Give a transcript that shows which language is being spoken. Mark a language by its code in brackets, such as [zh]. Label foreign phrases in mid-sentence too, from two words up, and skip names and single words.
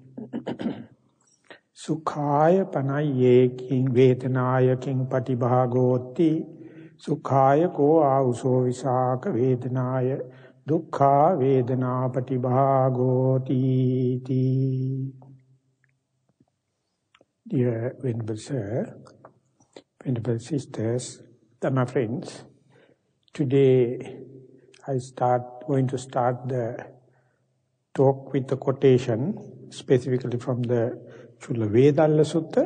[pi] Sukhaya panaye king vedanaya king patibhagoti. Sukhaya ko auso visaka vedanaya dukkha vedana patibhagoti. [en] Dear Venerable Sir, Venerable Sisters, my friends, today I going to start the talk with the quotation, specifically from the Chula Vedalla Sutta.